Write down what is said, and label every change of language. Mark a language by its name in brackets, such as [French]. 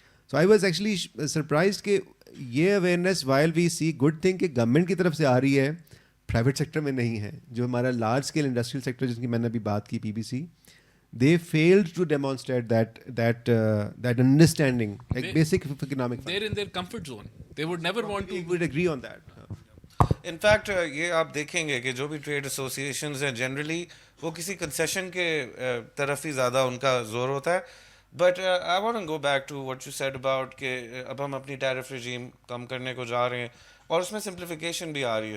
[English] so I was actually surprised [Urdu] کہ یہ awareness [English] while we see good thing [Urdu] کہ government کی طرف سے آ رہی ہے, پرائیویٹ سیکٹر میں نہیں ہے. جو ہمارا لارج اسکیل انڈسٹریل سیکٹر جس کی میں نے ابھی بات کی, پی B C, [English] they failed to demonstrate that understanding, like basic economic. They're in their comfort zone. They would never want to. We would agree on that. [Urdu] In fact یہ آپ دیکھیں گے کہ جو بھی ٹریڈ ایسوسیشنز ہیں جنرلی وہ کسی کنسیشن کے طرف ہی زیادہ ان کا زور ہوتا ہے. [English] but I want go back to what you said about [Urdu] کہ اب ہم اپنی ٹیرف رجیم کم کرنے کو جا رہے ہیں اور اس میں سمپلیفیکیشن بھی آ رہی ہے.